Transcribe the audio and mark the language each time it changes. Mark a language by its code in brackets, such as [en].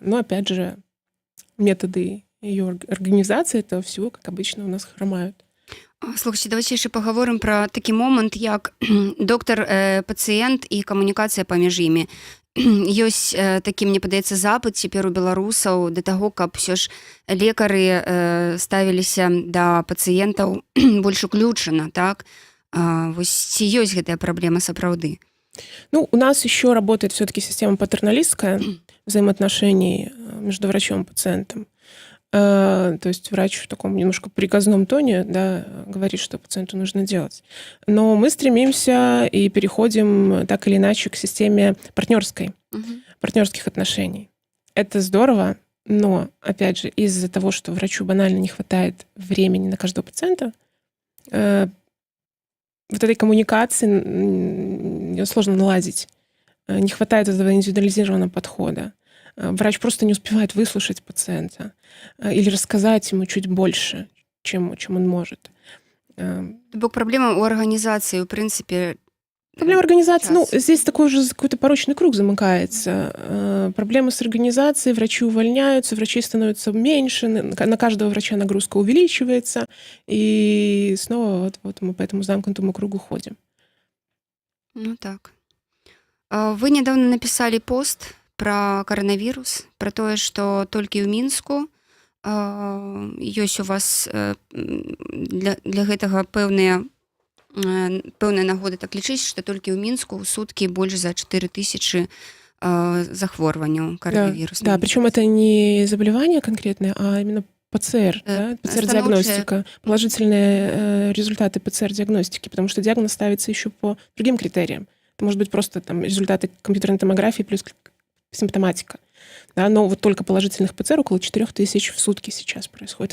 [ru] Но, опять же, методы ее организации этого всего, как обычно, у нас хромают. [be] Слухайте, давайте яшчэ пагаворым пра такі момант, як доктар, пацыент і камунікацыя паміж імі. Ёсць такі, мне падаецца, запыт цяпер у беларусаў да таго, каб усё ж лекары ставіліся да пацыентаў больш уключана, так? Вось ці ёсць гэтая праблема сапраўды? [ru] У нас еще работает все-таки система патерналистская взаимоотношений между врачом и пациентом. То есть врач в таком немножко приказном тоне, да, говорит, что пациенту нужно делать. Но мы стремимся и переходим так или иначе к системе партнерских отношений. Это здорово, но, опять же, из-за того, что врачу банально не хватает времени на каждого пациента, вот этой коммуникации ее сложно наладить. Не хватает этого индивидуализированного подхода. Врач просто не успевает выслушать пациента или рассказать ему чуть больше, чем он может. Бок проблема у организации, в принципе. Проблема организации, здесь такой уже какой-то порочный круг замыкается. Проблемы с организацией, врачи увольняются, врачей становится меньше, на каждого врача нагрузка увеличивается, и снова вот мы по этому замкнутому кругу ходим. Так. Вы недавно написали пост [be] про коронавірус, про тое, што толькі ў Мінску ёсць у вас для гэтага пэўныя нагоды так лічыць, што толькі ў Мінску ў суткі больш за 4000 захворванняў [ru] Да, [be] коронавірусным. [ru] причем это не заболевание конкретное, а именно ПЦР, да, ПЦР-диагностика, положительные результаты ПЦР-диагностики, потому что диагноз ставится еще по другим критериям. Это может быть просто там результаты компьютерной томографии плюс симптоматика. Да, но вот только положительных ПЦР около 4000 в сутки сейчас происходит.